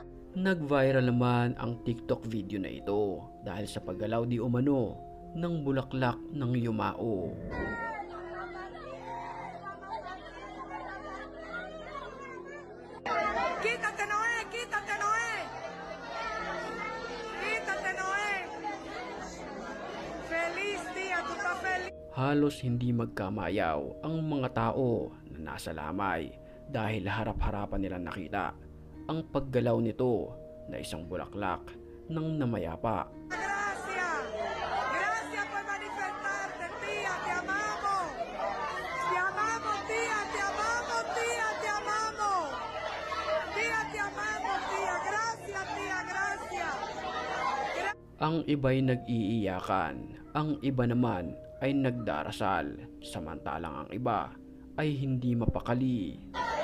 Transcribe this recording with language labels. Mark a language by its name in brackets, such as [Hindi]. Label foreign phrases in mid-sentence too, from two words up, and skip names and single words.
[Filipino] Nag-viral naman ang TikTok video na ito dahil sa paggalaw di umano ng bulaklak ng yumao. [Spanish] Quítate Noé, quítate Noé. Quítate Noé. Feliz día, tú estás feliz. [Filipino] Halos hindi magkamayaw ang mga tao na nasa lamay dahil harap-harapan nila nakita ang paggalaw nito na isang bulaklak ng namayapa. [Spanish] Gracias. Gracias por manifestarte, tía, te amamos. Te amamos, tía, te amamos, tía, te amamos. Tía, te amamos, tía. Gracias, tía, gracias. [Filipino] Ang iba'y nag-iiyakan, ang iba naman ay nagdarasal, samantalang ang iba ay hindi mapakali.